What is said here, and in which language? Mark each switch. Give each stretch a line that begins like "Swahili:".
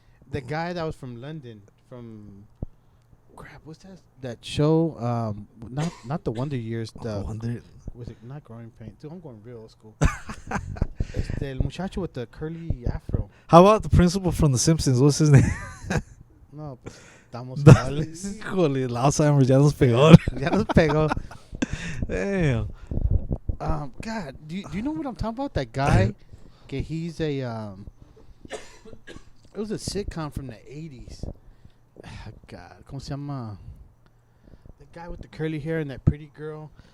English: The guy that was from London. From... Crap, what's that show? Not the Wonder Years. Was it not Growing Pains? Dude, I'm going real old school.
Spanish: El muchacho
English: with the curly afro. How about the principal from The Simpsons? What's his name?
Spanish: No, pues estamos iguales. Híjole, el Alzheimer's ya nos pegó. Ya nos pegó.
English: Damn. God, do you know what I'm talking about? That guy,
Spanish: que
English: he's a it was a sitcom from the 80s. God,
Spanish: ¿cómo se llama?
English: The guy with the curly hair and that pretty girl.